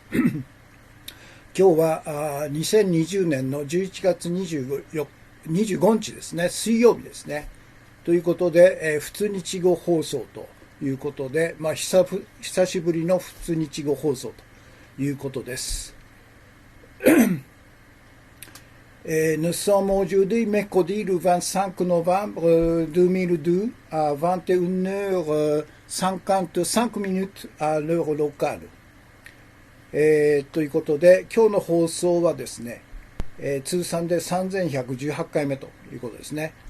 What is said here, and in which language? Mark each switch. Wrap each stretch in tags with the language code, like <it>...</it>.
<ja>今日は2020年の11月25日ですね、水曜日ですね。ということで、普通日語放送ということで、久しぶりの普通日語放送ということです。</ja> <fr>Nous sommes aujourd'hui mercredi le 25 novembre 2002 à 21h55 à l'heure locale。</fr> <ja>ということで、今日の放送はですね、通算で3118回目ということですね。</ja>